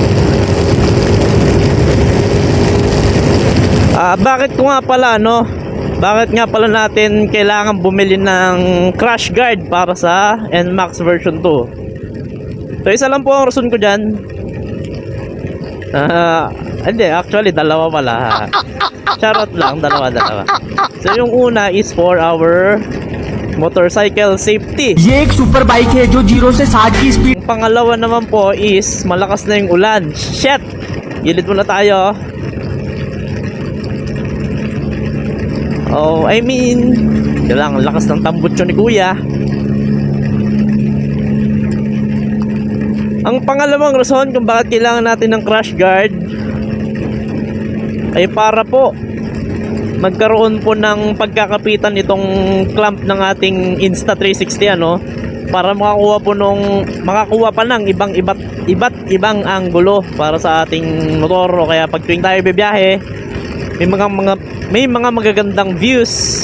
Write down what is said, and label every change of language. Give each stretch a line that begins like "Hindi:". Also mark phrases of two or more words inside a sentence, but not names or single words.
Filipino: Bakit ko nga pala bakit nga pala natin kailangan bumili ng crash guard para sa NMAX version 2. So isa lang po ang rason ko dyan. Hindi, actually dalawa pala. Charot lang, dalawa. So yung una is
English: for our motorcycle safety.
Hindi: ये एक
English: super bike
Hindi: है जो 0 से 60 की स्पीड
Filipino: Yung pangalawa naman po is malakas na yung ulan. Shit! Gilid muna tayo.
English: Oh, I mean,
Filipino: kailangan lakas ng tambutso ni Kuya. Ang pangalawang rason kung bakit kailangan natin ng crash guard ay para po magkaroon po ng pagkakapitan itong clamp ng ating Insta360 para makakuha pa ng iba't ibang anggulo para sa ating motor, o kaya pag tuwing tayo bibiyahe may mga magagandang views.